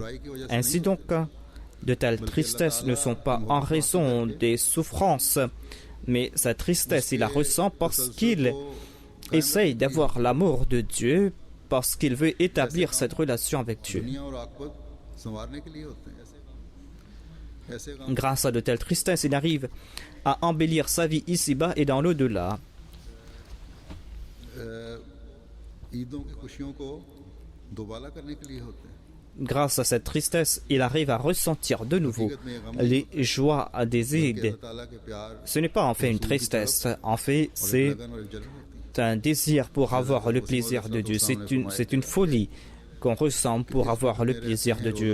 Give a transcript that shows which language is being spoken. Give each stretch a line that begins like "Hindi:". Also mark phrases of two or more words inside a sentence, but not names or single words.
French: Ainsi donc, de telles tristesses ne sont pas en raison des souffrances, mais sa tristesse, il la ressent parce qu'il essaye d'avoir l'amour de Dieu, parce qu'il veut établir cette relation avec Dieu. Grâce à de telles tristesses, il arrive à embellir sa vie ici-bas et dans l'au-delà.
Urdu: عیدوں کی خوشیوں کو دوبارہ کرنے کے لیے ہوتے ہیں.
French: Grâce à cette tristesse, il arrive à ressentir de nouveau les joies des Eid. Ce n'est pas en fait une tristesse, en fait c'est un désir pour avoir le plaisir de Dieu. C'est une folie qu'on ressent pour avoir le plaisir de Dieu.